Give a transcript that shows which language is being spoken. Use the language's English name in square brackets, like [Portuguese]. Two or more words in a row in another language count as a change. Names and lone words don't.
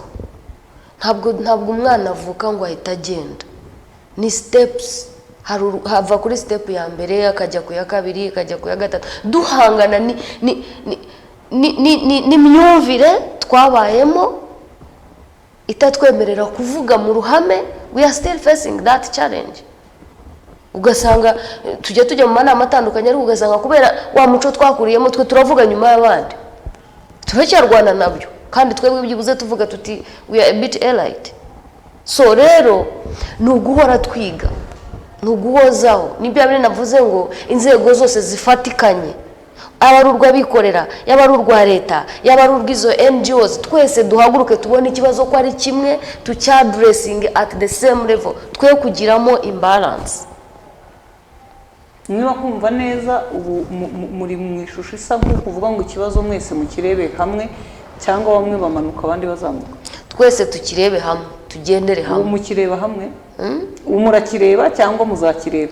[Kinyarwanda] Ntabwo umwana avuka ngo ahita agenda, ni steps. Hava kuri step ya mbere akajya ku ya kabiri akajya ku ya gatatu, duhangana ni myumvire twabayemo itatwemerera kuvuga mu ruhame. [English] We are still facing that challenge. [Kinyarwanda] Ugasanga tujya mu manama atandukanye ariko ugasanga kubera wa muco twakuriyemo twe turavuga nyuma y'abandi, turacyarwana nabyo kandi twebwe byibuze tuvuga tuti [English] we are a bit elite. [Kinyarwanda] So rero ni uguhora twiga, ni uguhozaho. Nibyo abiri navuze ngo inzego zose zifatikanye, aba ari urw'abikorera, yaba ari urwa leta, yaba ari urw'izo NGOs, twese duhaguruke tubone ikibazo ko ari kimwe, tucyadressing [English] at the same level, [Kinyarwanda] twe kugiramo imbalance. Niba kumva neza ubu muri mu ishusho isa nk'ukuvuga ngo ikibazo mwese mukirebe hamwe cyangwa bamwe bamanuka abandi bazamuka? Twese tukirebe hamwe, tugendere hamwe. Ubu mukireba hamwe? Murakireba cyangwa muzakireba?